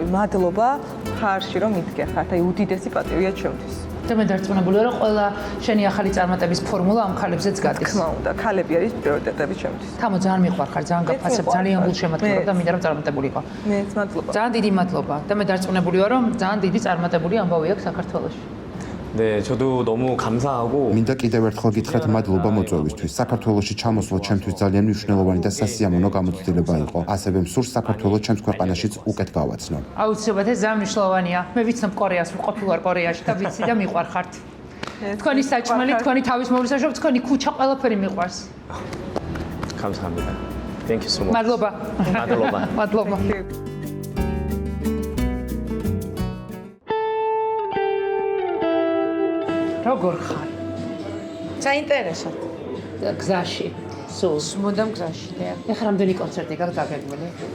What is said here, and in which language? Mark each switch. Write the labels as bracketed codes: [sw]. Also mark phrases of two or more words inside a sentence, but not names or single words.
[ka] მადლობა ხარში რომ მითქეხართ. აი უდიდესი პატივია ჩემთვის. და მე დარწმუნებულია რომ ყველა შენი ახალი წარმატების ფორმულა ამ ქალებზეც გადის. თქმა უნდა, ქალები არის პრიორიტეტები ჩემთვის. თამო ძალიან მიყვარხარ, ძალიან გაფასებ, ძალიან გულშემატკივრობ და მინდა რომ წარმატებულიყო. მეც მადლობა. ძალიან დიდი მადლობა და მე დარწმუნებული ვარ რომ ძალიან დიდი წარმატებული ამბავი აქვს საქართველოში. [ko] 네, 저도 너무 감사하고 [ka] მინდა კიდევ ერთხელ გითხრათ მადლობა მოწვევისთვის. საქართველოში ჩამოსვლა ჩემთვის ძალიან მნიშვნელოვანი და სასიამოვნო გამოცდილება იყო. ასევე მსურს საქართველოს ჩემს ქვეყანაშიც უკეთ გავაცნო. აუცილებლად ეს ძალიან მნიშვნელოვანია. მე ვიცნობ კორეას, ვყოფი ვარ კორეაში და ვიცი და მიყვარხართ. თქვენი საჭმელი, თქვენი თავის მოვისაჟობ, თქვენი ქუჩა ყველაფერი მიყვარს. [ko] 감사합니다. [en] Thank you so much. [ka] მადლობა. მადლობა. მადლობა. როგორ ხარ? საინტერესო. გზაში. სულ. მუდამ გზაში, და. ეხლა რამდენი კონცერტი გაქვს დაგეგმილი?